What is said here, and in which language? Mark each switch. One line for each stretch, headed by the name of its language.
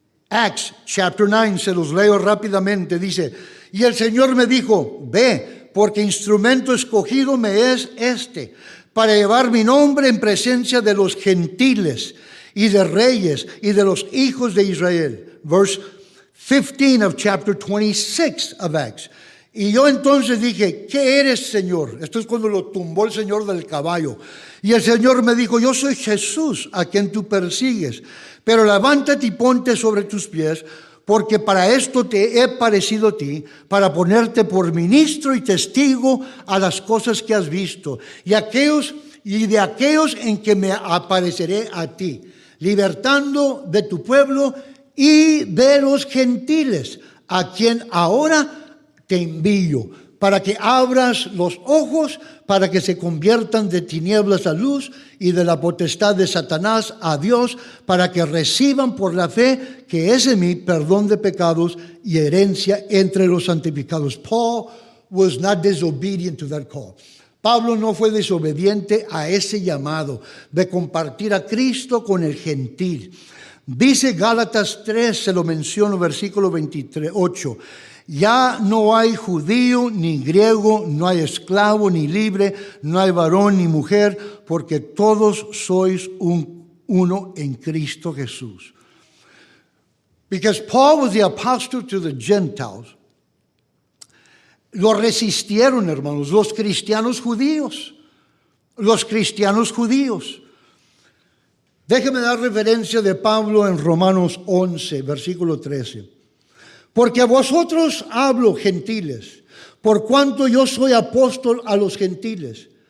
English: Acts chapter 9,
Spanish: se los leo rápidamente, dice, y el Señor me dijo, ve, porque instrumento escogido me es este, para llevar mi nombre en presencia de los gentiles y de reyes y de los hijos de Israel.
English: Verse 15 of chapter 26 of Acts.
Spanish: Y yo entonces dije, ¿qué eres, Señor? Esto es cuando lo tumbó el Señor del caballo. Y el Señor me dijo, yo soy Jesús a quien tú persigues, pero levántate y ponte sobre tus pies, porque para esto te he parecido a ti, para ponerte por ministro y testigo a las cosas que has visto, y de aquellos en que me apareceré a ti, libertando de tu pueblo y de los gentiles, a quien ahora te envío, para que abras los ojos, para que se conviertan de tinieblas a luz y de la potestad de Satanás a Dios, para que reciban por la fe que es en mí perdón de pecados y herencia entre los santificados.
English: Paul was not disobedient to that call.
Spanish: Pablo no fue desobediente a ese llamado de compartir a Cristo con el gentil. Dice Gálatas 3, se lo menciono, versículo 28. Ya no hay judío ni griego, no hay esclavo ni libre, no hay varón ni mujer, porque todos sois uno en Cristo Jesús.
English: Because Paul was the apostle to the Gentiles.
Spanish: Lo resistieron, hermanos, los cristianos judíos. Los cristianos judíos. Déjeme dar referencia de Pablo en Romanos 11, versículo 13. Porque a vosotros hablo, gentiles, por cuanto yo soy apóstol a los gentiles.